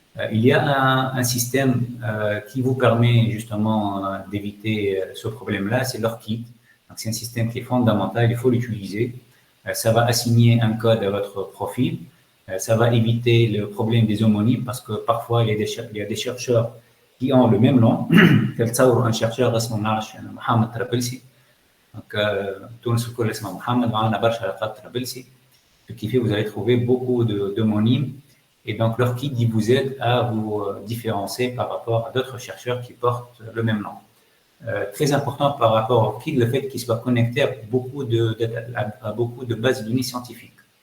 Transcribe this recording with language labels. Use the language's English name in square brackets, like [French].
[French] Il y a un système qui vous permet justement d'éviter ce problème-là, c'est l'ORCID. Donc c'est un système qui est fondamental, il faut l'utiliser. Ça va assigner un code à votre profil. Ça va éviter le problème des homonymes parce que parfois il y a des chercheurs qui ont le même nom. Un chercheur Mohamed Trabelsi. Donc, [Arabic] Tunis الكل اسمه محمد وعندنا برشا علاقات Trabelsi. [French] Ce qui fait que vous allez trouver beaucoup d'homonymes. Et donc, leur kit vous aide à vous différencier par rapport à d'autres chercheurs qui portent le même nom. Très important par rapport au kit, le fait qu'il soit connecté à beaucoup de bases de données scientifiques.